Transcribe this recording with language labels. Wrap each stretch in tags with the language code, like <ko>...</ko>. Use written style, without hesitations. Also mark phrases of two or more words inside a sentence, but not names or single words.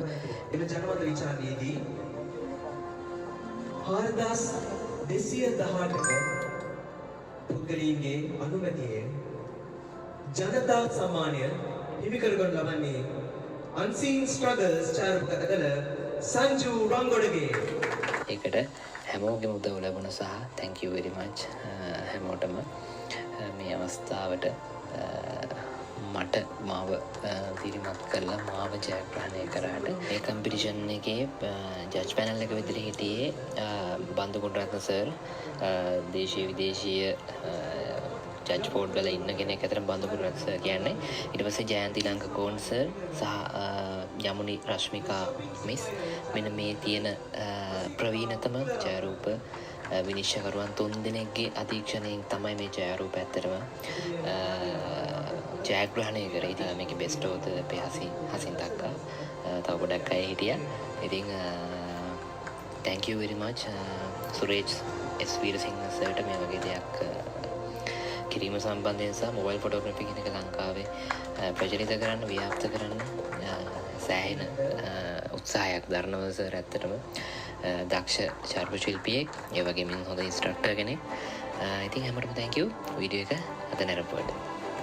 <si>එම ජනමත විචාරණයේදී 4218ක පුද්ගලයන්ගේ අනුමැතියෙන් ජනතා සම්මානය හිමි කරගනු ලබන්නේ Unseen Struggles ඡායාරූප කළ සංජු රංගොඩගේ. ඒකට හැමෝගෙම උදව් ලැබුණ සහ</si> <en>thank you very much</en> <si>හැමෝටම මේ අවස්ථාවට මට මාව දිරිමත් කරලා මාව ජයග්‍රහණය කරාට මේ කම්පිටිෂන් එකේ</si> <en>judge panel</en> <si>එක විදිහට හිටියේ බන්දු ගුණරත්න සර්, දේශීය විදේශීය</si> <en>judge board</en> <si>වල ඉන්න කෙනෙක් අතර බන්දු ගුණරත්න සර් කියන්නේ. ඊට පස්සේ ජයන්ති ලංකකෝන් සර් සහ යමුනි රශ්මිකා මිස්. මෙන්න මේ තියෙන ප්‍රවීණතම ඡායාරූප විනිශ්චයකරුවන් 3 දෙනෙක්ගේ අධීක්ෂණයෙන් තමයි මේ ඡායාරූප ඇත්තටම ජයග්‍රහණය කරේ. ඉතින් මේකේ</si> <en>best of the</en> <si>හසින් දක්කා තව ගොඩක් අය හිටියා. ඉතින්</si> <en>thank you very much</en> <si>සුරේෂ් එස් වීරසිංහ සර්ට මේ වගේ දෙයක් කිරීම සම්බන්ධයෙන් සහ</si> <en>mobile photography</en> <si>කියන එක ලංකාවේ ප්‍රචලිත කරන්න ව්‍යාප්ත කරන්න සෑහෙන උත්සාහයක් දරනවා සර්. ඇත්තටම දක්ෂ ඡායාරූප ශිල්පියෙක්, ඒ වගේම හොඳ ඉන්ස්ට්‍රක්ටර් කෙනෙක්. ඉතින් හැමෝටම</si> <en>thank you</en> <si>වීඩියෝ එක අද නැරඹුවට.</si>